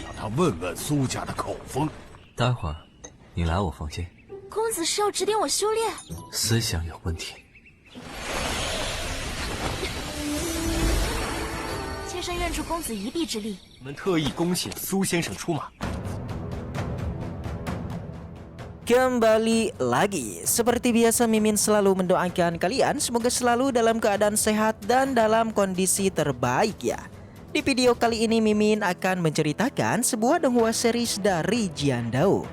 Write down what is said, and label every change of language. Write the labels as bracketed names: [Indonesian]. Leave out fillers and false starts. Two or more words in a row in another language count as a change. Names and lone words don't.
[Chinese] 让他问问苏家的口风。待会儿，你来我房间。公子是要指点我修炼？思想有问题。妾身愿助公子一臂之力。我们特意恭请苏先生出马。 [Indonesian] Kembali lagi, seperti biasa Mimin selalu mendoakan kalian semoga selalu dalam keadaan sehat dan dalam kondisi terbaik ya. Di video kali ini Mimin akan menceritakan sebuah donghua series dari Jian Dao.